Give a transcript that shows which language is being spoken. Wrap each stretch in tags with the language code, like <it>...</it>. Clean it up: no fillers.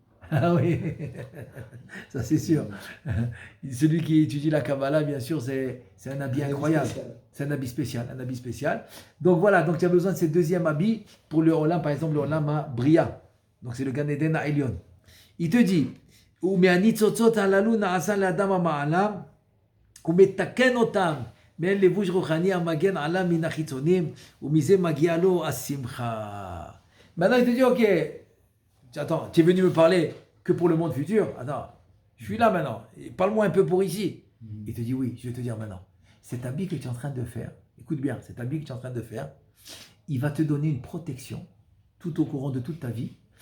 <fr>Ah oui, ça c'est sûr. Celui qui étudie la Kabbalah, bien sûr, c'est un habit incroyable. C'est un habit spécial. Donc voilà, donc tu as besoin de ce deuxième habit pour le Olam, par exemple le Olam à Bria. Donc c'est le Gan Eden à Elion. Il te dit,</fr> <he>ומהניצוצות הללו נעשה לאדם המעלה ומתקן אותם מעין לבוש רוחני המגן עליו מן החיצונים ומזה מגיע לו השמחה.</he> <fr>Maintenant il te dit, ok, attends, tu es venu me parler que pour le monde futur? Attends, je suis là maintenant, parle-moi un peu pour ici. Il te dit, oui, je vais te dire maintenant. Cet habit que tu es en train de faire, écoute bien, cet habit que tu es en train de faire, il va te donner une protection tout au courant de toute ta vie.</fr>